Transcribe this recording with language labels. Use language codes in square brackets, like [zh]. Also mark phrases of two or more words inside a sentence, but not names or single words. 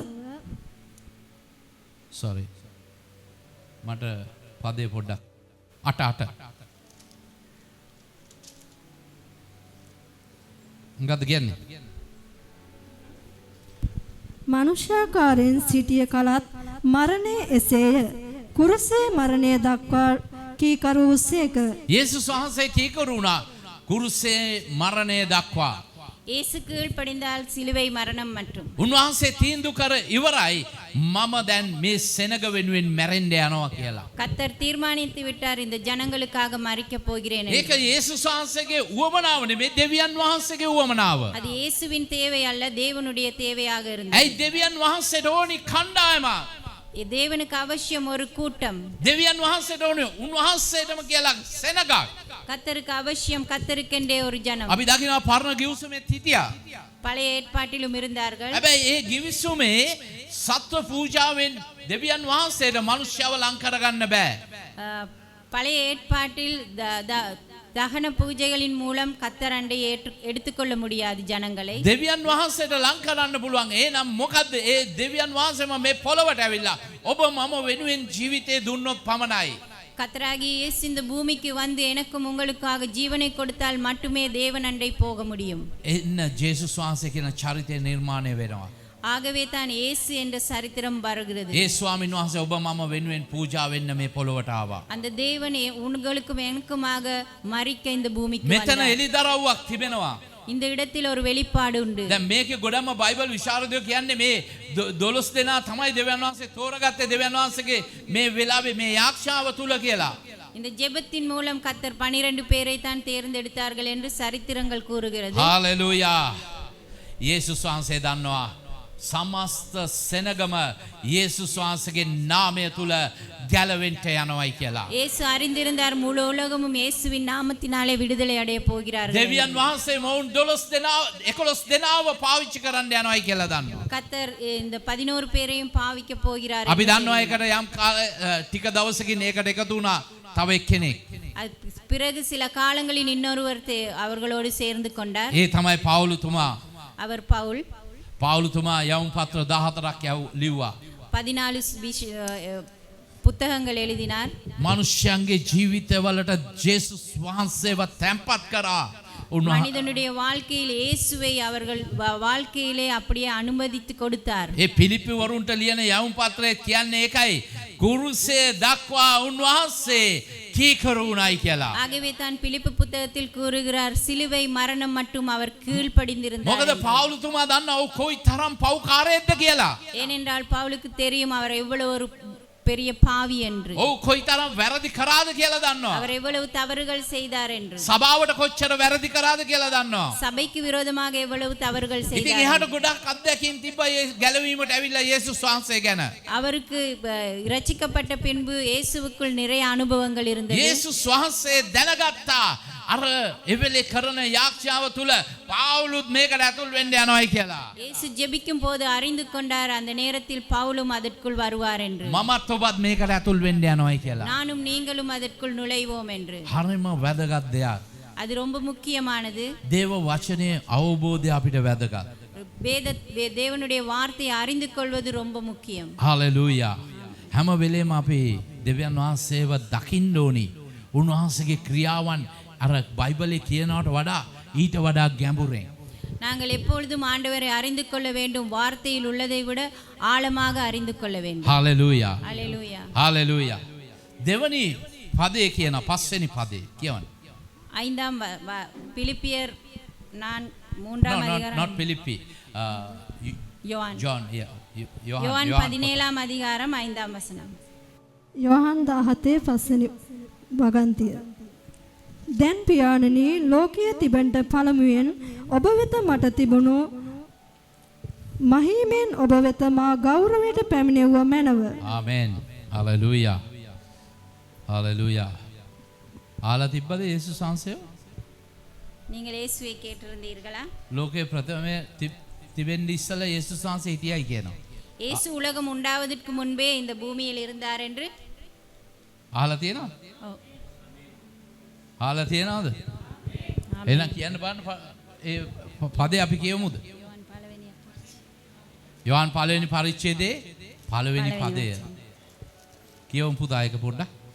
[si] sorry. මට පදේ පොඩ්ඩක් 8 මොකද්ද කියන්නේ? මනුෂ්‍යාකාරයෙන් සිටිය කලත් මරණය එසේය. කුරුසේ මරණය දක්වා කීකරුසේක. යේසුස් වහන්සේ කීකරු වුණා කුරුසේ මරණය දක්වා. [ta] இயேசு கீழ்ப்படிந்தால் சிலுவை மரணம் மற்றும் [si] උන්වහන්සේ තීන්දුව කර ඉවරයි මම දැන් මේ සෙනග වෙනුවෙන් මැරෙන්න යනවා කියලා. [ta] கர்த்தர் தீர்மானித்து விட்டார் இந்த ஜனங்களுக்காக மரிக்க போகிறேன் என்று. [si] ඒක යේසුස් වහන්සේගේ උවමනාව නෙමෙයි දෙවියන් වහන්සේගේ උවමනාව. [ta] அது இயேசுவின் தேவை அல்ல தேவனுடைய தேவையாக இருந்தது. [si] ඇයි දෙවියන් වහන්සේට ඕනි කණ්ඩායම? [ta] தேவனுக்கு அவசியம் ஒரு கூட்டம். [si] දෙවියන් වහන්සේට ඕනි උන්වහන්සේටම කියලා සෙනගක්. [ta] கர்த்தருக்கு அவசியம் கர்த்தருக்கென்றே ஒரு ஜனம். [si] අපි දකිනවා පරණ ගිවිසුමේ හිටියා. [ta] பழைய ஏற்பாட்டிலும் இருந்தார்கள். [si] හැබැයි ඒ ගිවිසුමේ සත්ව පූජාවෙන් දෙවියන් වහන්සේට මනුෂ්‍යව ලං කරගන්න බෑ. [ta] பழைய ஏற்பாட்டில் தகன பூஜைகளின் மூலம் கர்த்தர் அண்டை எடுத்துக்கொள்ள முடியாது ஜனங்களை. [si] දෙවියන් වහන්සේට ලං කරන්න පුළුවන්. එහෙනම් මොකද්ද? ඒ දෙවියන් වහන්සේම මේ පොළවට ඇවිල්ලා ඔබ මම වෙනුවෙන් ජීවිතේ දුන්නොත් පමණයි. [ta] கர்த்தராகிய இயேசு இந்த பூமிக்கு வந்து எனக்கும் உங்களுக்காக ஜீவனை கொடுத்தால் மட்டுமே தேவன் அண்டை போக முடியும். [si] එන්න ජේසුස් වහන්සේ කියන චරිතය නිර්මාණය වෙනවා. [ta] ஆகவே தான் இயேசு என்ற சரித்திரம் வருகிறது. [si] ඒ ස්වාමීන් වහන්සේ ඔබ මම වෙනුවෙන් පූජා වෙන්න මේ පොළවට ආවා. [ta] அந்த தேவனே உங்களுக்கும் எனக்குமாக மரிக்க இந்த பூமிக்கு [si] මෙතන [ta] வந்தார். [si] එලිදරව්වක් තිබෙනවා. [ta] இந்த இடத்தில் ஒரு வெளிப்பாடு உண்டு. [si] දැන් මේකේ ගොඩම බයිබල් විශාරදයෝ කියන්නේ මේ 12 දෙනා තමයි දෙවියන් වහන්සේ තෝරගත්තේ දෙවියන් වහන්සේගේ මේ වෙලාවේ මේ යාක්ෂාව තුල කියලා. [ta] இந்த ஜெபத்தின் மூலம் கர்த்தர் 12 பேரை தான் தேர்ந்தெடுத்தார்கள் என்று சரித்திரங்கள் கூறுகிறது. [si] හාලෙලූයා. යේසුස් වහන්සේ දන්නවා සමස්ත සෙනගම යේසුස් වහන්සේගේ නාමය තුල ගැලවෙන්න යනවායි කියලා. [ta] இயேசு அறிந்திருந்தார் முழு உலகமும் இயேசுவின் நாமத்தினாலே விடுதலை அடைய போகிறார்கள். [si] දෙවියන් වහන්සේ මොවුන් 11 දෙනාව පාවිච්චි කරන්න යනවායි කියලා දන්නවා. [ta] கர்த்தர் இந்த 11 பேரையும் பாவிக்க போகிறார். [si] අපි දන්නවා ඒකට යම් ටික දවසකින් ඒකට එකතු වුණා තව එක්කෙනෙක්. [ta] பிறகு சில காலங்களில் இன்னொருவர் அவர்களோடு சேர்ந்து கொண்டார். [si] ඒ තමයි පවුලුතුමා. [ta] அவர் பவுல். [si] පවුලුතුමා යවුම් පත්‍ර 14ක් ලිව්වා. [ta] 14 புத்தகங்கள் எழுதினார். [si] මනුෂ්‍යයන්ගේ ජීවිතවලට ජේසුස් වහන්සේව තැන්පත් කරා. [ta] மனிதனுடைய வாழ்க்கையில் இயேசுவை அவர்கள் வாழ்க்கையிலே அப்படியே அனுமதித்து கொடுத்தார். [si] ඒ පිලිප්පි වරුන්ට ලියන යවුම් පත්‍රයේ කියන්නේ ඒකයි. කුරුසේ දක්වා උන්වහන්සේ කීකරු වුණායි කියලා. [ta] ஆகவே தான் பிலிப்பு புத்தகத்தில் கூறுகிறார் சிலுவை மரணம் மட்டும் அவர் கீழ்ப்படிந்திருந்தார். [si] මොකද පවුලුතුමා දන්නා ඔව් කොයි තරම් පව්කාරයෙක්ද කියලා. [ta] ஏனென்றால் பவுலுக்கு தெரியும் அவர் எவ்வளவு ஒரு பெரிய பாவி என்று. [si] ඔව් කොයි තරම් වැරදි කරාද කියලා දන්නවා. [ta] அவர் எவ்வளவு தவறுகள் செய்தார் என்று. [si] සභාවට කොච්චර වැරදි කරාද කියලා දන්නවා. [ta] சபைக்கு விரோதமாக எவ்வளவு தவறுகள் [si] ඉතින් [ta] செய்தார். [si] එහාට ගොඩක් අත්දැකීම් තිබ්බා ඒ ගැලවීමට ඇවිල්ලා යේසුස් වහන්සේ ගැන. [ta] அவருக்கு இரட்சிக்கப்பட்ட பின்பு இயேசுவுக்குள் நிறைய அனுபவங்கள் இருந்தது. [si] යේසුස් වහන්සේ දැනගත්තා අර එවෙලේ කරන යාක්ෂාව තුල පවුලුත් මේකට ඇතුල් වෙන්න යනවායි කියලා. [ta] இயேசு ஜெபிக்கும் போது அறிந்து கொண்டார் அந்த நேரத்தில் பவுலும் அதற்குள் வருவார் என்று. [si] මමත් ඔබත් මේකට ඇතුල් වෙන්න යනවායි කියලා. [ta] நானும் நீங்களும் அதற்குள் நுழைவோம் என்று. [si] හරිම වැදගත් දෙයක්. [ta] அது ரொம்ப முக்கியமானது. [si] දේව වචනේ අවබෝධය අපිට වැදගත්. [ta] தேவனுடைய வார்த்தையை அறிந்து கொள்வது ரொம்ப முக்கியம். [si] හalleluya. හැම වෙලේම අපි දෙවියන් වහන්සේව දකින්න ඕනි. උන්වහන්සේගේ ක්‍රියාවන් අර බයිබලේ කියනවට වඩා ඊට වඩා ගැඹුරෙන්. [ta] நாங்கள் எப்பொழுதும் ஆண்டவரை அறிந்து கொள்ள வேண்டும், வார்த்தையில் உள்ளதை விட ஆழமாக அறிந்து கொள்ள வேண்டும். [si] හාලෙලූයා. [ta] அல்லேலூயா. [si] හාලෙලූයා. දෙවනි පදේ කියන පස්වෙනි පදේ කියවන්න. [ta] ஐந்தாம் பிலிப்பியர் மூன்றாம் அதிகாரம். [en] not Philippi. [ta] யோவான். [en] John, yeah. [ta] யோவான் 17ஆம் அதிகாரம் 5ஆம் வசனம். [si] යොහන් 17 පස්වෙනි වගන්තිය. දැන් පියාණනි ලෝකයේ තිබෙන්ට පළමුවෙන් ඔබ වෙත මට තිබුණු මහීමෙන් ඔබ වෙත මා ගෞරවයට පැමිණෙව්ව මැනව. ආමෙන්. හalleluya. හalleluya. ආලා තිබ්බද යේසුස් වහන්සේ? நீங்கள் இயேசுவை கேட்டிருந்தீர்களா? ලෝකේ ප්‍රථමයේ තිබෙන්න ඉස්සලා යේසුස් වහන්සේ හිටියයි කියනවා. இயேசு உலகம் உண்டாவதற்கு முன்பே இந்த பூமியில் இருந்தார் என்று අහලා තියෙනවද? ඔව්. අහලා තියෙනවද? එහෙනම් කියන්න බලන්න ඒ පදේ අපි කියමුද? යෝහන් පළවෙනි පරිච්ඡේදයේ පළවෙනි පදය. කියවමු පුතා එක පොඩ්ඩක්.